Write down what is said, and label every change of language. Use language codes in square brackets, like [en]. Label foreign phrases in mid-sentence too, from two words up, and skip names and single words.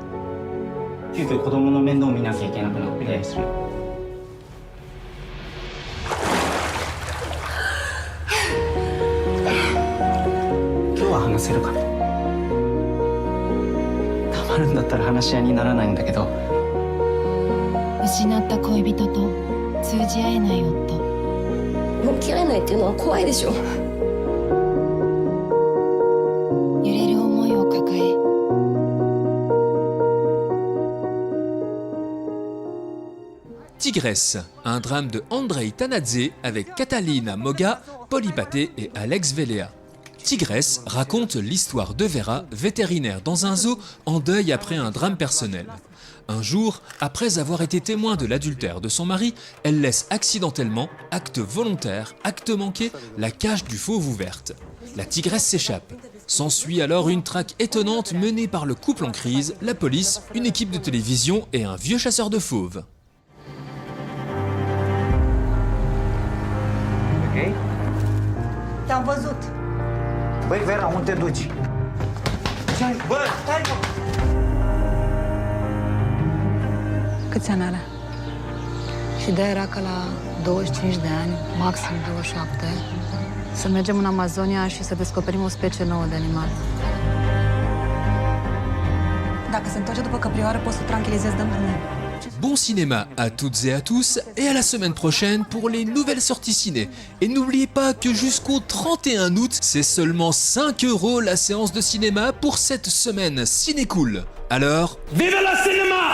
[ja] 急遽子供の面倒見なきゃいけなくなってする今日は話せるかな黙るんだったら話し合いにならないんだけど失った恋人と通じ合えない夫。向き合えないっていうのは怖いでしょ。揺れる思いを抱え。 [fr] Tigresse, un drame de Andrei Tanadze avec Catalina Moga, Polly Paté et Alex Velea. Tigresse raconte l'histoire de Vera, vétérinaire dans un zoo, en deuil après un drame personnel. Un jour, après avoir été témoin de l'adultère de son mari, elle laisse accidentellement, acte volontaire, acte manqué, la cage du fauve ouverte. La tigresse s'échappe. S'ensuit alors une traque étonnante menée par le couple en crise, la police, une équipe de télévision et un vieux chasseur de fauves. [ro] Ok? Te-am văzut. Băi, Vera, unde te duci? Bă, stai, mă! Câți ani are? Și ideea era că la 25 de ani, maxim 27, să mergem în Amazonia și să descoperim o specie nouă de animal. Dacă se întoarce după căprioară, poți să tranquilizezi dând drumul. [fr] bon cinéma à toutes et à tous et à la semaine prochaine pour les nouvelles sorties ciné. Et n'oubliez pas que jusqu'au 31 août, c'est seulement 5 € la séance de cinéma pour cette semaine ciné cool. Alors, Vive la cinéma!